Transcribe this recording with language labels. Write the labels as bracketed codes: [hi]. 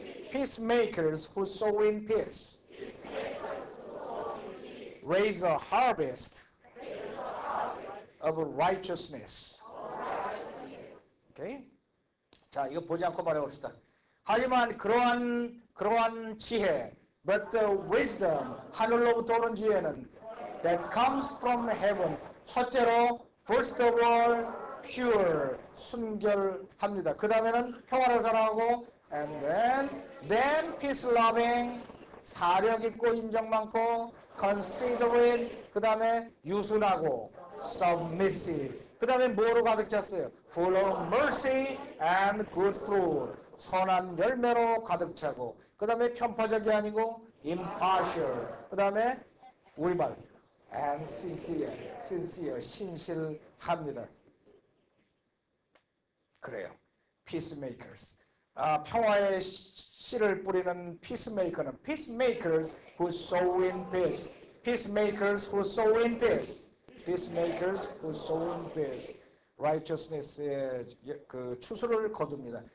[en] Peacemakers who sow in peace. Raise a harvest of righteousness. 오케이? [ko] 자, 이거 보지 않고 말해봅시다. 하지만 그러한 지혜, [en] but the wisdom, [ko] 하늘로부터 오는 지혜는 [en] that comes from heaven. [ko] 첫째로, [en] first of all, pure, [ko] 순결합니다. 그 다음에는 평화를 사랑하고, [en] and then peace loving, [ko] 사력 있고 인정 많고, considerate, 그 다음에 유순하고, submissive. 그 다음에 뭐로 가득 찼어요? [en] Full of mercy and good fruit. [ko] 선한 열매로 가득 차고, 그 다음에 편파적이 아니고 impartial. 그 다음에 우리말 [en] and sincere, [ko] 신실합니다. 그래요. peacemakers. 평화의 씨를 뿌리는 peacemaker는 [en] peacemakers who sow in peace. peacemakers who sow in peace. peacemakers who sow in peace. [ko] righteousness의 그 추수를 거둡니다.